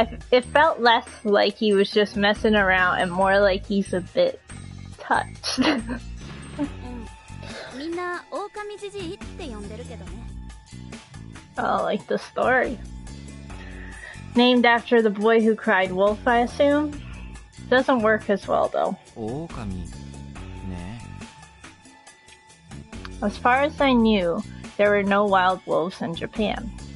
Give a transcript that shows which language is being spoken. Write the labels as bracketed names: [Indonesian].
[English] It felt less like he was just messing around and more like he's a bit touched. [Japanese] みんな狼じじいって呼んでるけどね。 [English] Oh, like the story. Named after the boy who cried wolf, I assume? Doesn't work as well, though. [Japanese] 狼ね。 [English] As far as I knew, there were no wild wolves in Japan.